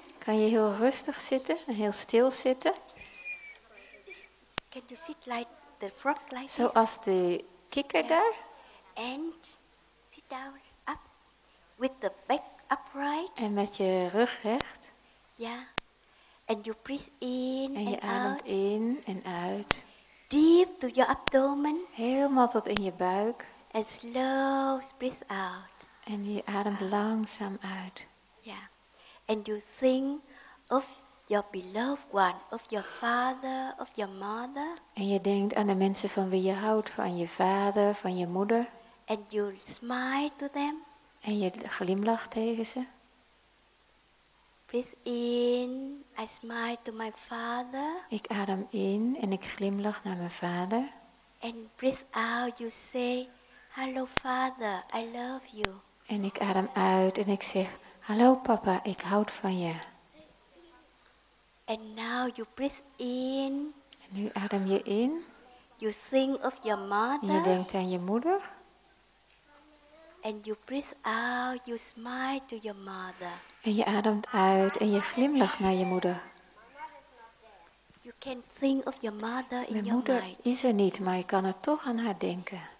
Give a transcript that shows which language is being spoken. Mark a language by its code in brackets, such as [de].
[nl] Kan je heel rustig zitten en heel stil zitten. [en] Can you sit like the frog like this? [nl] Zoals de kikker daar. [en] And sit down up with the back upright. [nl] En met je rug recht. [en] Yeah. And you breathe in [nl] En je [en] and [nl] ademt [en] out. [nl] in en uit. [en] Deep to your abdomen. [nl] Helemaal tot in je buik. [en] And slow breathe out. [nl] En je ademt langzaam uit. [en] Yeah. And you think of your beloved one, of your father, of your mother. [nl] En je denkt aan de mensen van wie je houdt. Van je vader, van je moeder. [en] And you smile to them. [nl] En je glimlacht tegen ze. [en] Breathe in. I smile to my father. [nl] Ik adem in en ik glimlach naar mijn vader. [en] And breathe out. You say, hello father, I love you. [nl] En ik adem uit en ik zeg, hallo papa, ik houd van je. [en] And now you breathe in. [nl] En nu adem je in [en] You think of your [nl] en je [en] mother. [nl] denkt aan je moeder. [en] And you breathe out. You smile to your mother. [nl] En je ademt uit en je glimlacht naar je moeder. [en] You can think of your mother in [nl] Mijn [en] your [nl] moeder [en] mind. [nl] is er niet, maar ik kan er toch aan haar denken.